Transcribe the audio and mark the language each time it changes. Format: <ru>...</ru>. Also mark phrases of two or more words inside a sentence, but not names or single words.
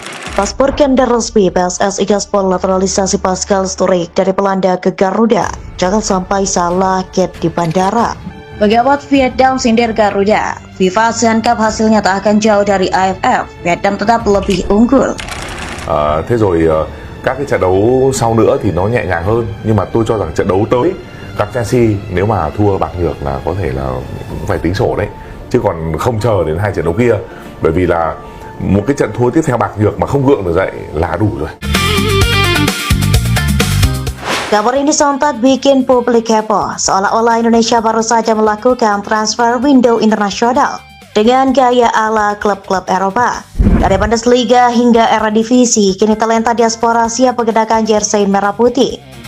<id>Paspor ganda resmi PSSI gaspol naturalisasi Pascal Sturridge dari Belanda ke Garuda. Jangan sampai salah gate di bandara. Pejabat Vietnam sindir Garuda. FIFA ASEAN Cup hasilnya tak akan jauh dari AFF. Vietnam tetap lebih unggul.</id> <vi>Thế rồi các cái trận đấu sau nữa thì nó nhẹ nhàng hơn, nhưng mà tôi cho rằng trận đấu tới gặp Chelsea nếu mà thua bạc nhược là có thể là cũng phải tính sổ đấy, chứ còn không chờ đến hai trận đấu kia, bởi vì là một cái trận thua tiếp theo bạc nhược mà không gượng được dậy là đủ rồi.</vi> <id>Kabar ini sontak bikin publik heboh, seolah-olah Indonesia baru saja melakukan</id> <en>transfer window</en> <id>internasional dengan gaya ala klub-klub Eropa. Dari Bundesliga hingga era divisi, kini talenta diaspora siap mengenakan jersey merah putih.</id>